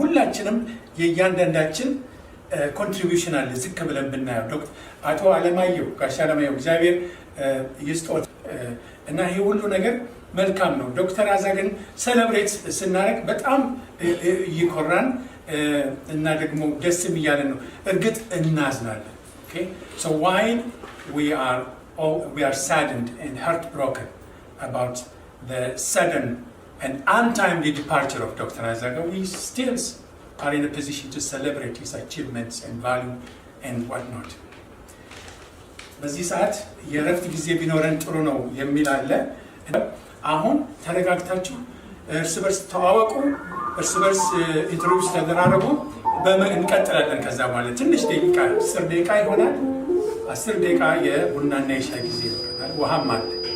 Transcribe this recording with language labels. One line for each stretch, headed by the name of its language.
Amharic: ሁላችንም የእያንዳንዳችን ኮንትሪቢዩሽን አለ ዝቅ ብለን ብናየው። ዶክተር አቶ አለማየሁ ጋሽ አለማየሁ እግዚአብሔር ይስጦት እና ይሄ ሁሉ ነገር መልካም ነው። ዶክተር አዛገን ሴሌብሬት ስናደርግ በጣም ይኮራን እና ደግሞ ደስም እያለን ነው። እርግጥ እናዝናለን።
English: okay so while we are saddened and heartbroken about the sudden and untimely departure of Dr. Azaga, we still are in a position to celebrate his achievements and value and whatnot.
Amharic: በዚህ ሰዓት የረፍት ጊዜ ቢኖረን ጥሩ ነው የሚል አለ። አሁን ተረጋግታችሁ እርስ በርስ ተዋወቁ፣ እርስ በርስ ኢንትሮዲውስ ተደራረጉ። እንቀጥላለን። ከዛ ማለት ትንሽ ደቂቃ 10 ደቂቃ ይሆናል። 10 ደቂቃ የቡናና የሻይ ጊዜ ይኖረናል። ውሃም አለ።